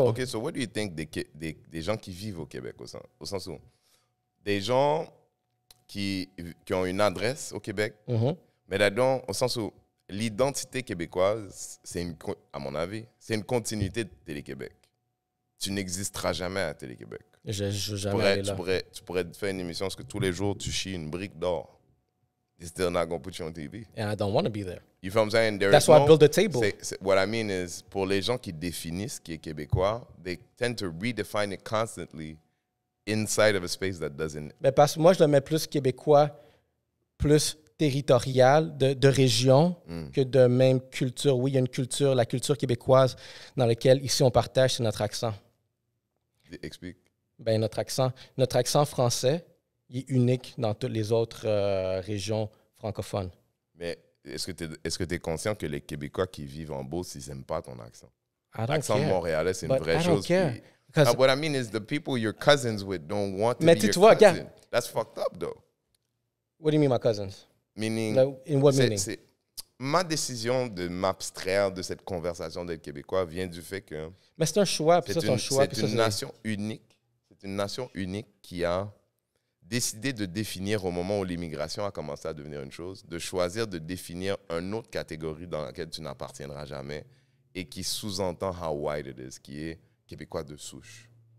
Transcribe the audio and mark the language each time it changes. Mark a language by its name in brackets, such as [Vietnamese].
[French] OK, [English] so what do you think [French] des gens qui vivent au Québec, au sens où des gens qui ont une adresse au Québec, mais là-dedans, au sens où l'identité québécoise, à mon avis, c'est une continuité de Télé-Québec. Tu n'existeras jamais à Télé-Québec. Tu pourrais faire une émission parce que tous les jours, tu chies une brique d'or. [English] They're still not going to put you on TV. And I don't want to be there. You feel what I'm saying? That's why I built the table. What I mean is, [French] pour les gens qui définissent ce qui est québécois, [English] they tend to redefine it constantly inside of a space that doesn't. [French] Mais parce que moi, je le mets plus québécois, plus territorial, de région, que de même culture. Oui, il y a une culture, la culture québécoise, dans laquelle, ici, on partage, c'est notre accent. Explique. Ben, notre accent français, il est unique dans toutes les autres régions francophones. Mais est-ce que tu es conscient que les Québécois qui vivent en Beauce, ils n'aiment pas ton accent? L'accent montréalais, c'est une vraie chose. [English] What I mean is the people you're cousins with don't want to be your cousin. That's fucked up, though. What do you mean, my cousins? Meaning, in what meaning? [French] Ma décision de m'abstraire de cette conversation d'être Québécois vient du fait que... Mais c'est un choix, puis ça, c'est un choix. C'est une nation unique. C'est une nation unique qui a décidé de définir au moment où l'immigration a commencé à devenir une chose, de choisir de définir une autre catégorie dans laquelle tu n'appartiendras jamais et qui sous-entend [English] how white it is, [French] qui est Québécois de souche.